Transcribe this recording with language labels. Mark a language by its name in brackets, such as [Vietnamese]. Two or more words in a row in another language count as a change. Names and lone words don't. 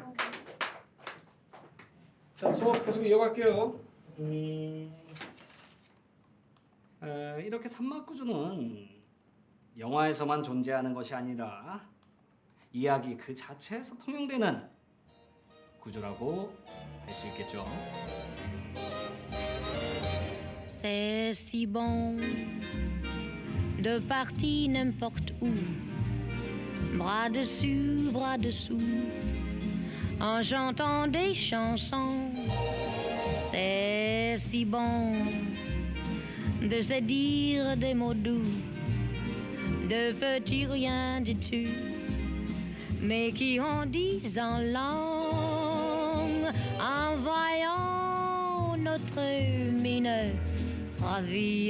[Korean] 자, 수업 계속 이어갈게요. 이렇게 삼막구조는 영화에서만 존재하는 것이 아니라 이야기 그 자체에서 통용되는 구조라고 할 수 있겠죠. [French] C'est si bon de partir n'importe où, bras dessus, bras dessous, en chantant des chansons. C'est si bon de se dire des mots doux, de petits riens du tout, mais qui en disent en langue, en voyant notre mine ravie.